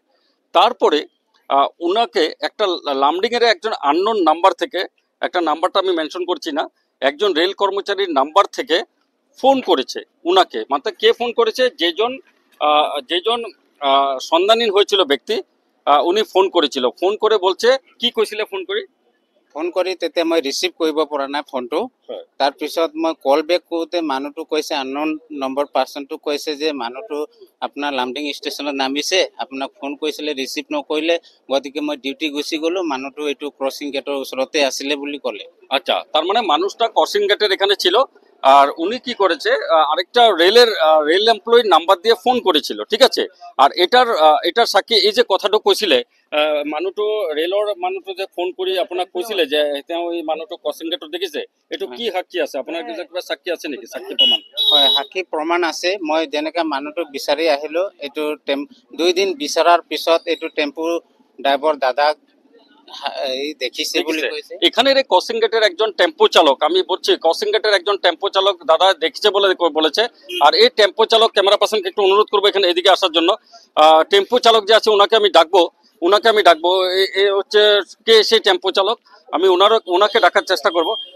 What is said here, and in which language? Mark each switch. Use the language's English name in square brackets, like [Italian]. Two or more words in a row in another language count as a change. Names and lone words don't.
[Bangla] তারপরে উনাকে একটা লামডিং এর একজন [English] unknown number [Bangla] থেকে, একটা নাম্বারটা আমি মেনশন করছি না, একজন রেল কর্মচারীর নাম্বার থেকে ফোন করেছে উনাকে। মানে কে ফোন করেছে? যেজন সন্ধানহীন হয়েছিল ব্যক্তি, উনি ফোন করেছিল। ফোন করে বলছে, কি কইছিলে [Assamese] ফোন কৰি তেতিয়া মই ৰিচিভ কৰিব পৰা নাই ফোনটো। তাৰপিছত মই [English] call back [Assamese] কৰোঁতে মানুহটো কৈছে, [English] unknown number [Assamese] পাৰ্চনটো কৈছে যে মানুহটো আপোনাৰ লামডিং ষ্টেচনত নামিছে, আপোনাক ফোন কৰিছিলে, ৰিচিভ নকৰিলে, গতিকে মই ডিউটি গুচি গ'লোঁ। মানুহটো এইটো ক্ৰচিং গেটৰ ওচৰতে আছিলে বুলি ক'লে। [Bangla] আচ্ছা, তার মানে মানুষটা ক্রসিং গেটের এখানে ছিল। আর উনি কি করেছে, আরেকটা [English] rail employee's number [Bangla] দিয়ে ফোন করেছিল, ঠিক আছে। আর এটার [Assamese] সাক্ষী এই যে কথাটো কৈছিলে, মানুহটো ৰেলৰ মানুহটো যে ফোন কৰি আপোনাক কৈছিলে যে তেওঁ এই মানুহটো ক্ৰচিং গেটত দেখিছে, এইটো কি সাক্ষী আছে? আপোনাৰ কিবা সাক্ষী আছে নেকি? সাক্ষী প্ৰমাণ? হয়, সাক্ষী প্ৰমাণ আছে। মই যেনেকৈ মানুহটো বিচাৰি আহিলোঁ, এইটো 2 দিন বিচৰাৰ পিছত এইটো [English] tempo driver [Assamese] দাদাক দেখিছে বুলি কৈছে। [Bangla] এখানের এই ক্রসিং গেটের একজন টেম্পো চালক, আমি বলছি ক্রসিং গেটের একজন টেম্পো চালক দাদা দেখছে বলেছে। আর এই টেম্পো চালক, [English] camera person [Bangla] একটু অনুরোধ করবো এখানে এদিকে আসার জন্য। টেম্পো চালক যে আছে ওনাকে আমি ডাকবো। এ হচ্ছে কে সেই টেম্পো চালক, আমি ওনাকে ডাকার চেষ্টা করবো।